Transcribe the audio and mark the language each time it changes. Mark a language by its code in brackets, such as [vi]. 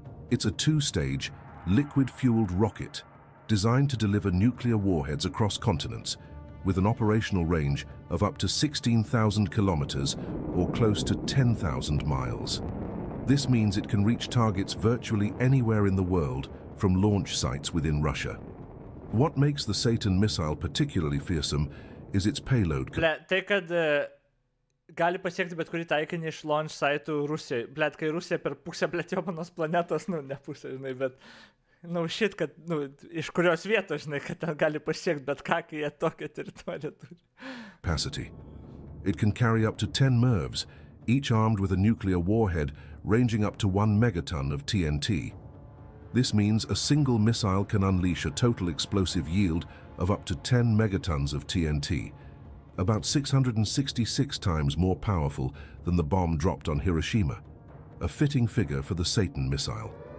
[en] It's a two-stage, liquid-fueled rocket designed to deliver nuclear warheads across continents, with an operational range of up to 16,000 kilometers or close to 10,000 miles. This means it can reach targets virtually anywhere in the world from launch sites within Russia. What makes the Satan missile particularly fearsome is its payload. [lt] Tai kad gali pasiekti bet kurį taikinį iš launch saitų Rusijai. Blet, kai Rusija per pusę jomanos planetos, ne pusę, žinai, bet shit, kad, iš kurios vietos, žinai, kad ten gali pasiekti bet ką, kai jie tokią teritoriją turi. [en] Capacity. It can carry up to 10 MIRVs, each armed with a nuclear warhead ranging up to 1 megaton of TNT. This means a single missile can unleash a total explosive yield of up to 10 megatons of TNT, about 666 times more powerful than the bomb dropped on Hiroshima, a fitting figure for the Satan missile.